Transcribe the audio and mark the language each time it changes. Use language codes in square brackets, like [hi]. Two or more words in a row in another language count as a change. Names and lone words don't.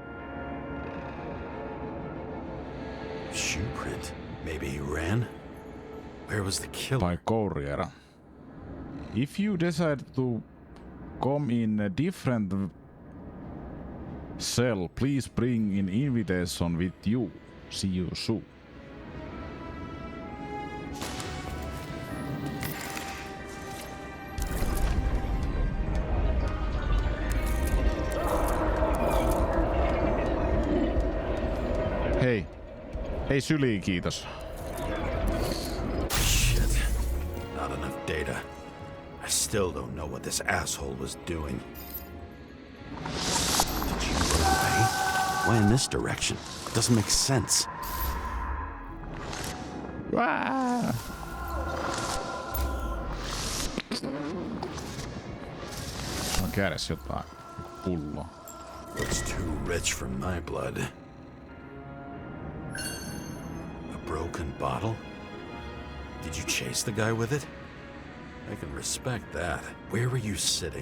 [en] Shoe print. Maybe he ran? Where was the killer? By courier. If you decide to come in a different cell, please bring an invitation with you. See you soon. [fi] Hei. Hei syliin, kiitos. [en] Shit. Not enough data. I still don't know what this asshole was doing. Did you run away? Why in this direction? Doesn't make sense. [fi] On kädessä jotain pulloa. [en] Looks too rich for my blood. A broken bottle? Did you chase the guy with it? I can respect that. Where were you sitting?